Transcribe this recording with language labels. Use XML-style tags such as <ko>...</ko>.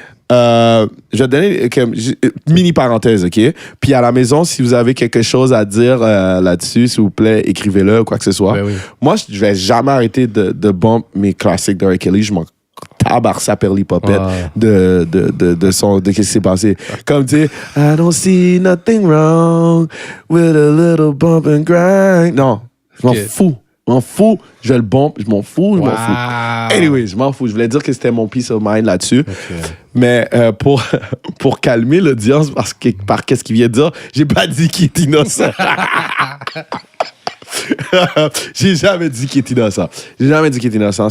<fr>je vais te donner mini parenthèse, OK? Puis à la maison, si vous avez quelque chose à dire là-dessus, s'il vous plaît, écrivez-le ou quoi que ce soit. Ben oui. Moi, je vais jamais arrêter de bump mes classiques de R. Kelly. Je m'en tabarre sa perlipopette de qu'est-ce qui s'est passé. Comme, tu sais,</fr> <en>I don't see nothing wrong with a little bump and grind.</en> <fr>Non, je m'en fous. Je m'en fous. Je vais le bump. Je m'en fous. Je m'en fous.</fr> <en>Anyway,</en> <fr>je m'en fous. Je voulais dire que c'était mon</fr> <en>peace of mind</en> <fr>là-dessus. Okay. Mais pour calmer l'audience, par qu'est-ce qu'il vient de dire, j'ai pas dit qu'il est innocent. J'ai jamais dit qu'il est innocent. J'ai jamais dit qu'il est innocent.</fr>